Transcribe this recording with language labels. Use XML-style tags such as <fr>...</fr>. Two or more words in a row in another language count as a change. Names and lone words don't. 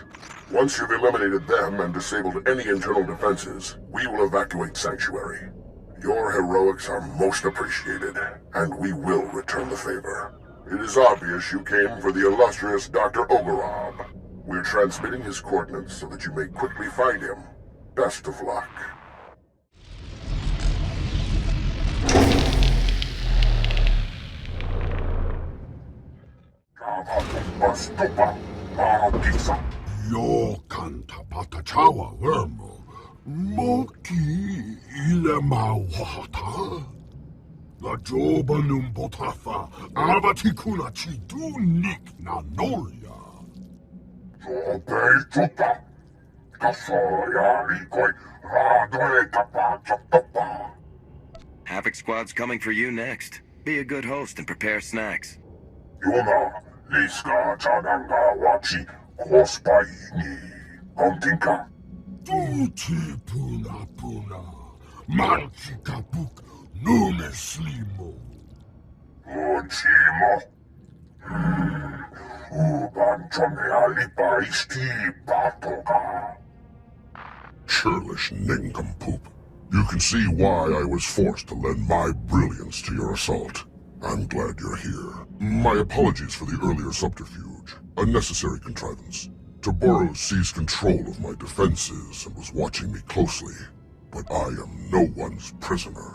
<en>Once you've eliminated them and disabled any internal defenses, we will evacuate Sanctuary. Your heroics are most appreciated, and we will return the favor. It is obvious you came for the illustrious Dr. Ogorob. We're transmitting his coordinates so that you may quickly find him. Best of luck. Yokanta patachawa vermo, moki ilema wahata. La joba numbotafa, abatikuna chidunik na nolia. Jobe chuta, kasoya ikoi radoe tapa chapapa. Havoc Squad's coming for you next. Be a good host and prepare snacks. Yuna, liska chananga wachi, kospaini, kontinka. Tuti puna puna. Manki kapuk, nume slimo. Uchimo. Uban chome alipa isti patoka. Churlish nincompoop. You can see why I was forced to lend my brilliance to your assault. I'm glad you're here. My apologies for the earlier subterfuge. A necessary contrivance. Taboros seized control of my defenses and was watching me closely. But I am no one's prisoner.</en>